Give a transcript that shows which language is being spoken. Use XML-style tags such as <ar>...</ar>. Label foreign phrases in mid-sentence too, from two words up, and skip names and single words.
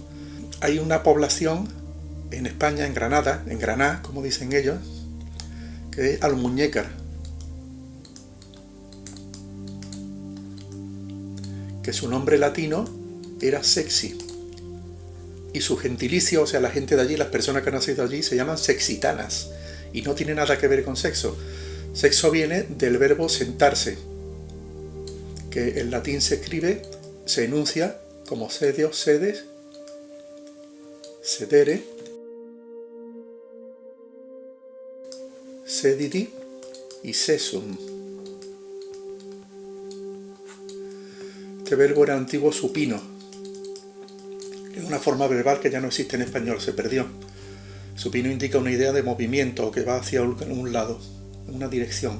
<es>Hay una población en España, en Granada, como dicen ellos, que es Almuñécar, que su nombre latino era sexy. Y su gentilicio, o sea, la gente de allí, las personas que han nacido allí, se llaman sexitanas. Y no tiene nada que ver con sexo. Sexo viene del verbo sentarse, que en latín se escribe, se enuncia como</es> <la>sedeo, sedes, sedere, sedidi</la> <es>y sesum. Este verbo era antiguo supino. Es una forma verbal que ya no existe en español, se perdió. Supino indica una idea de movimiento que va hacia un lado, una dirección.</es>